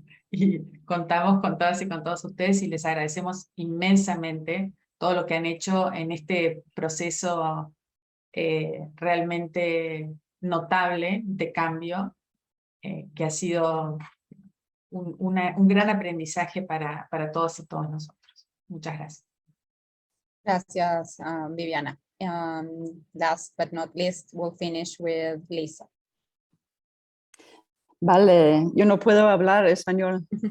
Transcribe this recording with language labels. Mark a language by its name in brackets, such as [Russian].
[Spanish] Y contamos con todas y con todos ustedes, y les agradecemos inmensamente todo lo que han hecho en este proceso realmente notable de cambio, que ha sido un gran aprendizaje para todos y todas nosotros. Muchas gracias. Gracias, Viviana. [English] Last but not least, we'll finish with Lisa. [Spanish] Vale, yo no puedo hablar español.